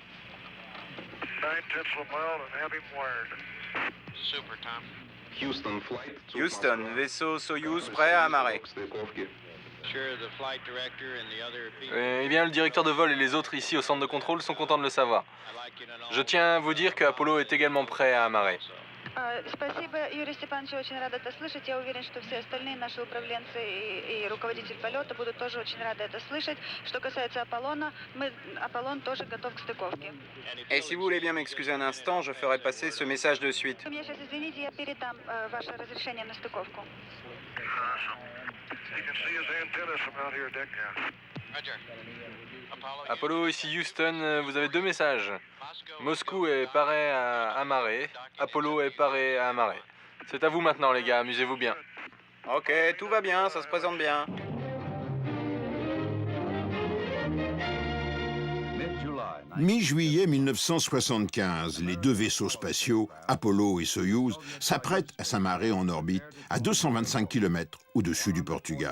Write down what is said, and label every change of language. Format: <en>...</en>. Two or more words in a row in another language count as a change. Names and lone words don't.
<fr>Houston, vaisseau Soyouz prêt à amarrer. Eh bien, le directeur de vol et les autres ici au centre de contrôle sont contents de le savoir. Je tiens à vous dire que Apollo est également prêt à amarrer.</fr> <ru>Спасибо, Юрий Степанович, очень рада это слышать. Я уверен, что все остальные наши управленцы и руководитель полета будут тоже очень рады это слышать. Что касается Аполлона, Аполлон тоже готов к стыковке.</ru> <fr>Et si vous voulez bien m'excuser un instant, je ferai passer ce message de suite.</fr> <ru>Вы меня сейчас извините, я передам ваше разрешение на стыковку.</ru> <fr>Apollo, ici Houston, vous avez deux messages. Moscou est paré à amarrer, Apollo est paré à amarrer. C'est à vous maintenant, les gars, amusez-vous bien. Ok, tout va bien, ça se présente bien. Mi-juillet 1975, les deux vaisseaux spatiaux, Apollo et Soyouz, s'apprêtent à s'amarrer en orbite à 225 km au-dessus du Portugal.</fr>